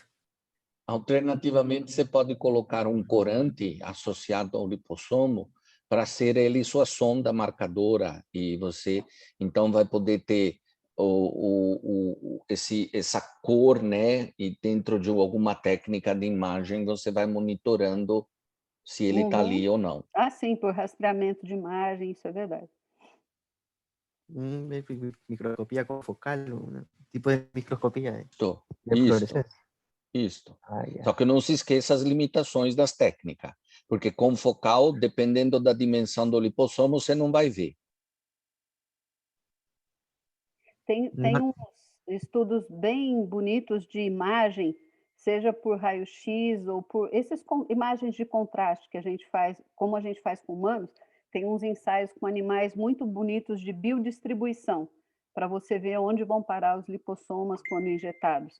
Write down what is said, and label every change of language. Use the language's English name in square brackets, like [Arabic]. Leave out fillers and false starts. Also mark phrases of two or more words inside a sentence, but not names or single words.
[Portuguese] Alternativamente, você pode colocar um corante associado ao lipossomo para ser ele sua sonda marcadora, e você então vai poder ter essa cor, né? E dentro de alguma técnica de imagem você vai monitorando se ele está ali ou não. Ah, sim, por rastreamento de imagem, isso é verdade. [Spanish] Microscopía confocal, un tipo de microscopía de [Portuguese] Isso. [Spanish] fluorescencia. [Portuguese] Isso. [Spanish] Ah, ya. [Portuguese] Só que não se esqueça as limitações das técnicas, porque com focal, dependendo da dimensão do lipossomo, você não vai ver. Tem uns estudos bem bonitos de imagem, seja por raio-x ou por essas imagens de contraste que a gente faz, como a gente faz com humanos, tem uns ensaios com animais muito bonitos de biodistribuição, para você ver onde vão parar os lipossomas quando injetados.